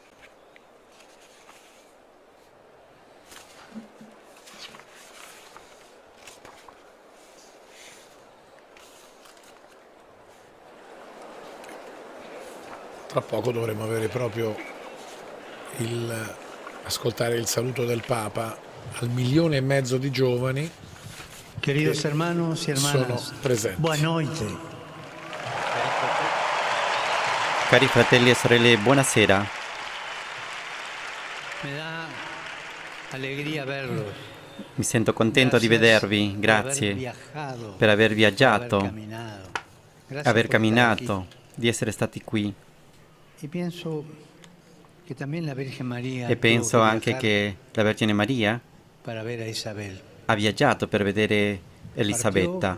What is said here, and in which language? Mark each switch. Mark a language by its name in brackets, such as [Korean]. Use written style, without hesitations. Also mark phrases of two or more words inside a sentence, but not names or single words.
[Italian] Tra poco dovremo avere proprio ascoltare il saluto del Papa al 1,5 milioni di giovani. [Spanish] Queridos hermanos y hermanas, [Italian] sono presenti. Buonanotte. Cari fratelli e sorelle, buonasera. [Spanish] Alegría verlos. [Italian] Mi sento contento di vedervi, grazie per aver viaggiato, aver camminato, di essere stati qui. E penso anche che la Vergine Maria ha viaggiato per vedere Elisabetta.